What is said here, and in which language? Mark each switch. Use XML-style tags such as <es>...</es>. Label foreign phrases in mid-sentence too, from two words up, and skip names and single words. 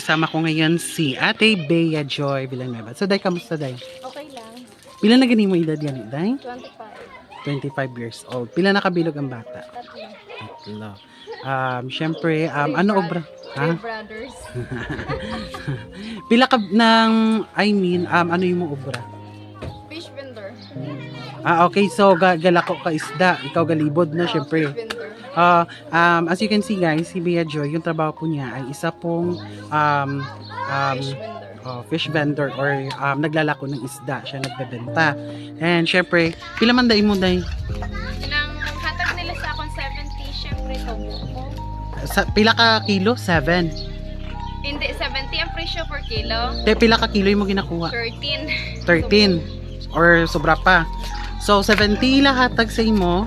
<tl>Kasama ko ngayon si Ate Bea Joy Villanueva.</tl> <hil>So, Day, kamusta, Day? Okay lang. Pila na ganin mo edad yan, Day? 25.</hil> <en>25 years old.</en> <hil>Pila nakabilog ang bata? Tatlo. Syempre, ano obra? Ha?</hil> <en>Three brothers.</en> <hil>Pila ka ng, ano yung mo obra?</hil> <en>Fish vendor.</en> <hil>Okay. So, galako ka isda. Ikaw galibod na, syempre.</hil> <en>Fish vendor. As you can see guys,</en> <tl>si Bea Joy, yung trabaho po niya ay isa pong</tl> <en>Fish vendor. fish vendor or</en> <tl>naglalako ng isda. Siya nagbebenta.</tl> <hil>And syempre, pila man dai mo, Day? Nang hatag nila sa akong 70, syempre tubo ko. Pila ka kilo? 7. Hindi, 70 ang presyo</hil> <en>per kilo.</en> <hil>Pila ka kilo yung mo ginakuha? 13. 13. Or sobra pa. So, 70 hatag sa imo.</hil>